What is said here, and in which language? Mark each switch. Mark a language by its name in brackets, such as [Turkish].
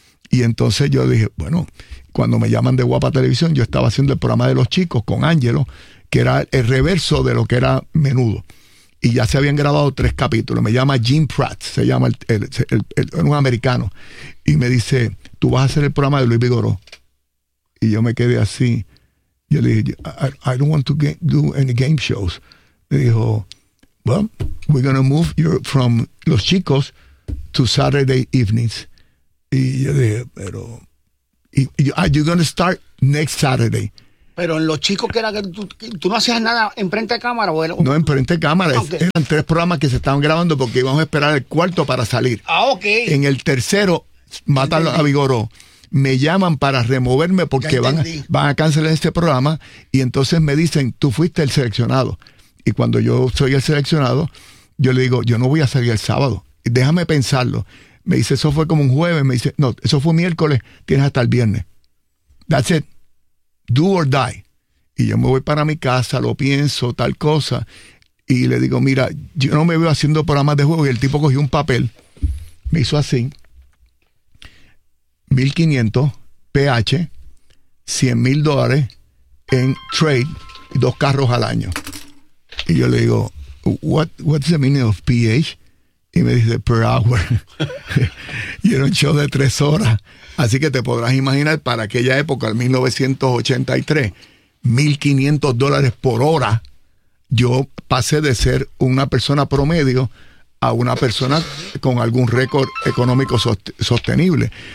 [Spanish] Y entonces yo dije, bueno, cuando me llaman de Guapa Televisión, yo estaba haciendo el programa de los chicos con Ángelo, que era el reverso de lo que era Menudo. Y ya se habían grabado 3 capítulos. Me llama Jim Pratt, se llama el un americano. Y me dice, tú vas a hacer el programa de Luis Vigoró. Y yo me quedé así. Yo le dije, [English] I don't want to do any game shows. [Spanish] Me dijo, [English] well, we're going to move you from Los Chicos to Saturday evenings. [Spanish] Y yo dije, pero... [English] Are you going to start Next Saturday. [Spanish] Pero en los chicos, que era que tú no hacías nada en frente de cámara, ¿o? No, en frente de cámara. Okay. Eran tres programas que se estaban grabando porque íbamos a esperar el cuarto para salir. Ah, ok. En el tercero, Mátalo a Vigoró, me llaman para removerme porque van a cancelar este programa. Y entonces me dicen, tú fuiste el seleccionado. Y cuando yo soy el seleccionado, yo le digo, yo no voy a salir el sábado. Déjame pensarlo. Me dice, eso fue como un jueves. Me dice, no, eso fue miércoles. Tienes hasta el viernes. [English] That's it. Do or die. [Spanish] Y yo me voy para mi casa, lo pienso, tal cosa. Y le digo, mira, yo no me veo haciendo programas de juego. Y el tipo cogió un papel, me hizo así. 1,500 PH, $100,000 en trade, dos carros al año. Y yo le digo, [English] what's the meaning of PH? [Spanish] Y me dice, per hour. Y era un show de 3 horas. Así que te podrás imaginar, para aquella época, en 1983, $1,500 por hora, yo pasé de ser una persona promedio a una persona con algún récord económico sostenible.